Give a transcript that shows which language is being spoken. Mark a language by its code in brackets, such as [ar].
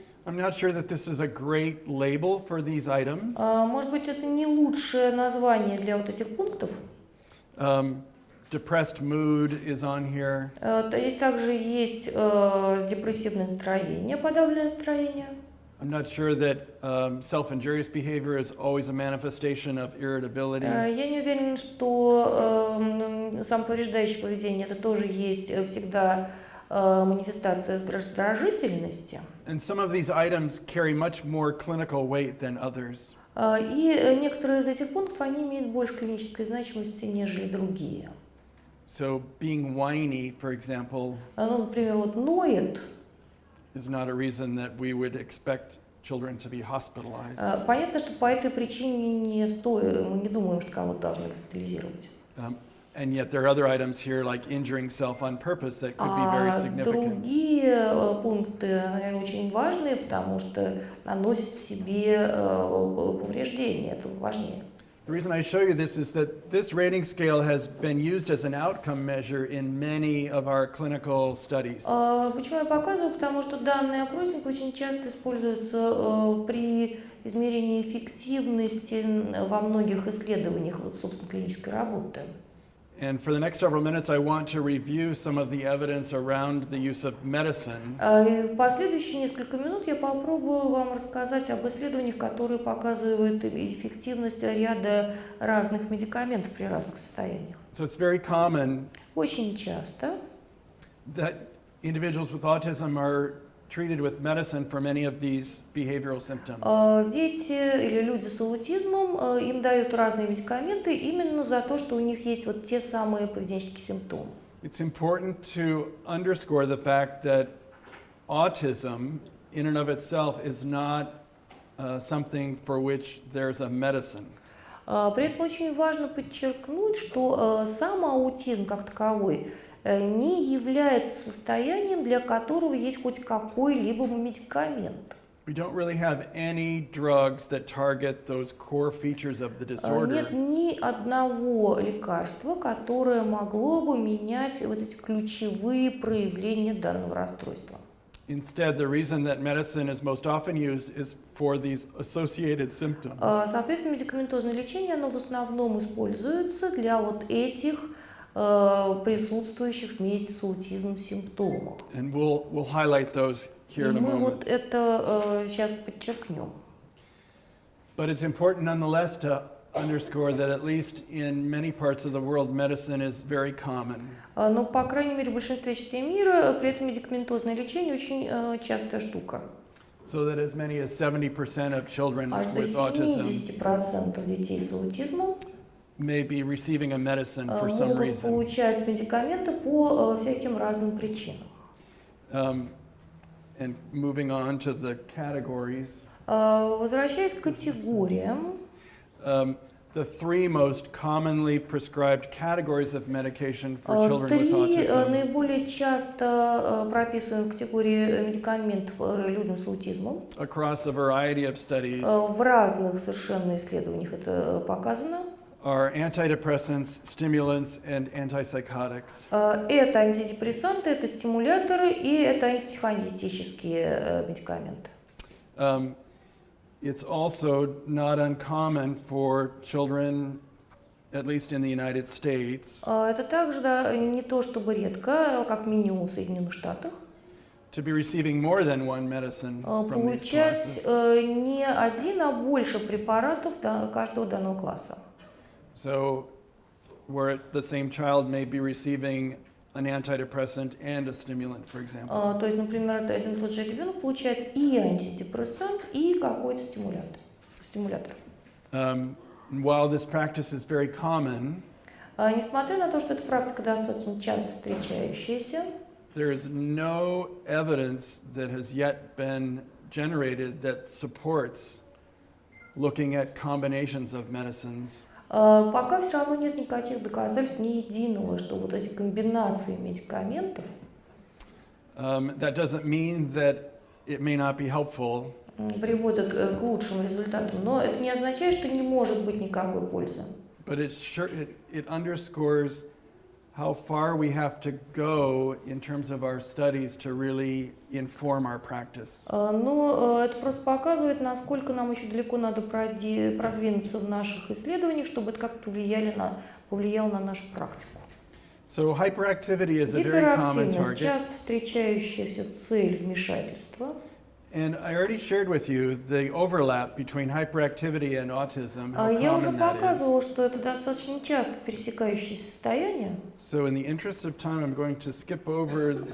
[en] I'm not sure that this is a great label for these items. [ru] Может быть, это не лучшее название для вот этих пунктов. [en] Depressed mood is on here. [ru] Здесь также есть депрессивное настроение, подавленное настроение. [en] I'm not sure that self-injurious behavior is always a manifestation of irritability. [ru] Я не уверена, что самоповреждающее поведение это тоже есть всегда манифестация раздражительности. [en] And some of these items carry much more clinical weight than others. [ru] И некоторые из этих пунктов они имеют больше клинической значимости, нежели другие. [en] So being whiny, for example, [ru] Ну, например, вот ноет. [en] is not a reason that we would expect children to be hospitalized. [ru] Понятно, что по этой причине мы не думаем, что кого-то должны госпитализировать. [en] And yet there are other items here like injuring self on purpose that could be very significant. [ru] Другие пункты, наверное, очень важные, потому что наносят себе повреждения, это важнее. [en] The reason I show you this is that this rating scale has been used as an outcome measure in many of our clinical studies. [ru] Почему я показываю? Потому что данный опросник очень часто используется при измерении эффективности во многих исследованиях, вот, собственно, клинической работы. [en] And for the next several minutes, I want to review some of the evidence around the use of medicine. [ru] В последующие несколько минут я попробую вам рассказать об исследованиях, которые показывают эффективность ряда разных медикаментов при разных состояниях. [en] So it's very common [ru] Очень часто [en] that individuals with autism are treated with medicine for many of these behavioral symptoms. [ru] дети или люди с аутизмом, им дают разные медикаменты именно за то, что у них есть вот те самые поведенческие симптомы. [en] It's important to underscore the fact that autism in and of itself is not something for which there's a medicine. [ru] При этом очень важно подчеркнуть, что сам аутизм как таковой не является состоянием, для которого есть хоть какой-либо медикамент. [en] We don't really have any drugs that target those core features of the disorder. [ru] Нет ни одного лекарства, которое могло бы менять вот эти ключевые проявления данного расстройства. [en] Instead, the reason that medicine is most often used is for these associated symptoms. [ru] Соответственно, медикаментозное лечение, оно в основном используется для вот этих присутствующих вместе с аутизмом симптомов. [en] And we'll highlight those here in a [ru] Мы [en] moment. [ru] вот это сейчас подчеркнем. [en] But it's important nonetheless to underscore that at least in many parts of the world, medicine is very common. [ru] Но, по крайней мере, в большинстве частей мира при этом медикаментозное лечение очень частая штука. [en] So that as many as 70% of children [ru] Аж до [en] with autism [ru] 70% детей с аутизмом [en] may be receiving a medicine for some [ru] могут [en] reason. [ru] получать медикаменты по всяким разным причинам. [en] And moving on to the categories, [ru] Возвращаясь к категориям, [en] the three most commonly prescribed categories of medication for children with [ru] три [en] autism [ru] наиболее часто прописываем категории медикаментов людям с аутизмом. [en] across a variety of studies [ru] В разных совершенно исследованиях это показано. [en] are antidepressants, stimulants, and antipsychotics. [ru] Это антидепрессанты, это стимуляторы и это антипсихоанестетические медикаменты. [en] It's also not uncommon for children, at least in the United States, [ru] Это также не то чтобы редко, как минимум в Соединенных Штатах, [en] to be receiving more than one medicine from these [ru] получать [en] classes. [ru] не один, а больше препаратов каждого данного класса. [en] So, where the same child may be receiving an antidepressant and a stimulant, for example. [ru] То есть, например, один и тот же ребенок получает и антидепрессант, и какой-то стимулятор. [en] While this practice is very common, [ru] Несмотря на то, что эта практика достаточно часто встречающаяся, [en] there is no evidence that has yet been generated that supports looking at combinations of medicines. [ru] пока все равно нет никаких доказательств, ни единого, что вот эти комбинации медикаментов, [en] That doesn't mean that it may not be helpful. [ru] приводят к лучшим результатам, но это не означает, что не может быть никакой пользы. [en] But it underscores how far we have to go in terms of our studies to really inform our practice. [ru] Но это просто показывает, насколько нам еще далеко надо продвинуться в наших исследованиях, чтобы это как-то повлияло на нашу практику. [en] So hyperactivity is a very common [ru] Гиперактивность, [en] target. [ru] часто встречающаяся цель вмешательства. [en] And I already shared with you the overlap between hyperactivity and autism, how [ru] Я уже [en] common that is. [ru] показывала, что это достаточно часто пересекающиеся состояния. [en] So in the interest of time, I'm going to skip over these